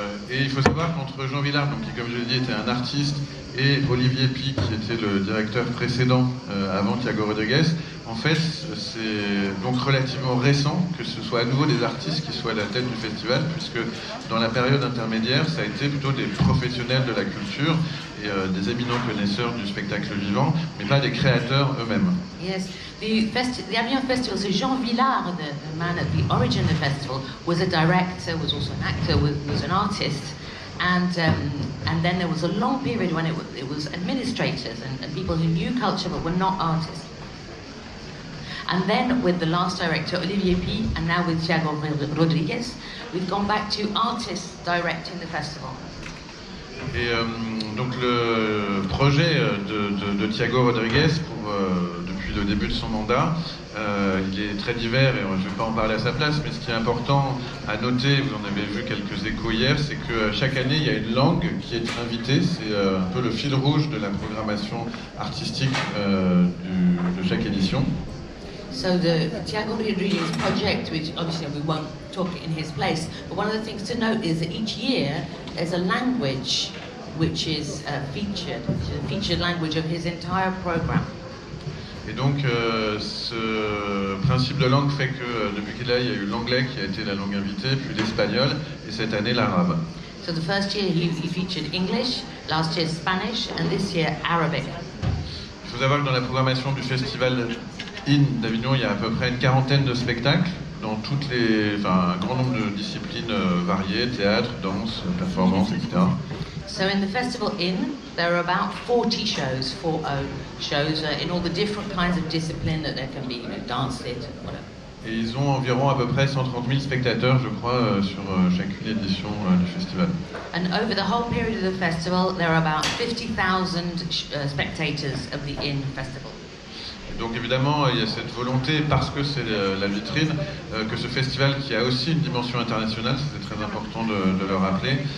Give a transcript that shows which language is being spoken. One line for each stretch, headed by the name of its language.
French: Et il faut savoir qu'entre Jean Villard, donc, qui comme je l'ai dit était un artiste, et Olivier Pi, qui était le directeur précédent avant Thiago Rodriguez, en fait c'est donc relativement récent que ce soit à nouveau des artistes qui soient à la tête du festival, puisque dans la période intermédiaire ça a été plutôt des professionnels de la culture et des éminents connaisseurs du spectacle vivant, mais pas des créateurs eux-mêmes.
English: Yes, the Avignon Festival, so Jean Villard, the man at the origin of the festival, was a director, was also an actor, was an artist. And then there was a long period when it was administrators and people who knew culture but were not artists. And then with the last director, Olivier Pi, and now with Thiago Rodriguez, we've gone back to artists directing the festival.
French: Et donc le projet de Thiago Rodriguez depuis le début de son mandat. Il est très divers et je ne vais pas en parler à sa place, mais ce qui est important à noter, vous en avez vu quelques échos hier, c'est que chaque année, il y a une langue qui est invitée. C'est un peu le fil rouge de la programmation artistique de chaque édition.
English: So the Tiago Rodriguez project, which obviously we won't talk in his place, but one of the things to note is that each year there's a language which is featured, the featured language of his entire program.
French: Et donc ce principe de langue fait que depuis qu'il est là, il y a eu l'anglais qui a été la langue invitée, puis l'espagnol, et cette année l'arabe.
English: So the first year he featured English, last year Spanish, and this year Arabic.
French: Il faut savoir que dans la programmation du festival d'Avignon, il y a à peu près une quarantaine de spectacles dans un grand nombre de disciplines variées, théâtre, danse, performance, etc.
English: So in the festival there are about 40 shows, 40 shows in all the different kinds of discipline that there can be, dance, theatre, whatever.
French: Et ils ont environ à peu près 130 000 spectateurs, je crois, sur chacune édition du festival.
English: And over the whole period of the festival, there are about 50,000 spectators of the festival.
French: Donc évidemment, il y a cette volonté, parce que c'est la vitrine, que ce festival qui a aussi une dimension internationale, c'est très important de le rappeler,